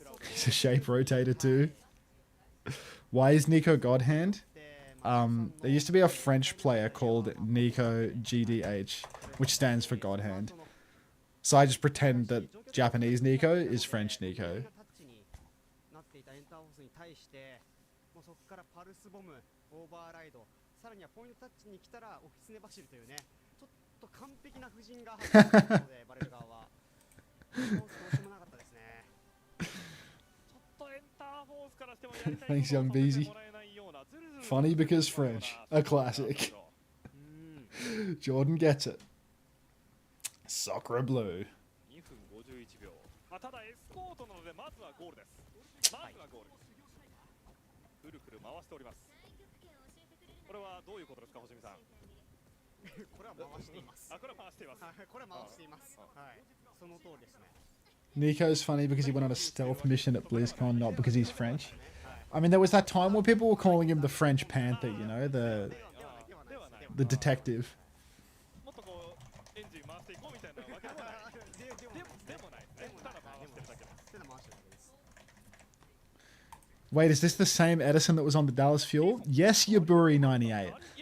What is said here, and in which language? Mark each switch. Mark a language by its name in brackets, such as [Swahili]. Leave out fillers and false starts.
[English] He's a shape rotator too. Why is Nico God Hand? There used to be a French player called Nico GDH, which stands for God Hand. So I just pretend that Japanese Nico is French Nico. [Japanese] なっていたエンターホースに対してもうそこからパルスボム、オーバーライド、さらにはポイントタッチに来たらオフィスネ走るというね、ちょっと完璧な布陣が入っているのでバレル側はどうしようもなかったですね。ちょっとエンターフォースからしてもやりたい [English] Thanks, [Japanese] ことをさせて [English] Beezy. [Japanese] もらえないようなずるずる [English] Funny because French. A classic. Jordan gets it. Sacre bleu. [Japanese] 2分51秒。ただエスコートなのでまずはゴールです。まずはゴール。くるくる回しております。これはどういうことですか、星見さん。これは回しています。あ、これは回しています。はい、これは回しています。はい、その通りですね。 [English] Nico's funny because he went on a stealth mission at BlizzCon, not because he's French. I mean, there was that time where people were calling him the French Panther, you know, the detective. [Japanese] もっとこうエンジン回していこうみたいなわけではない。でもないですね。ただ回してるだけです。手で回してるだけです。 [English] Wait, is this the same Edison that was on the Dallas Fuel? Yes, Yaburi98.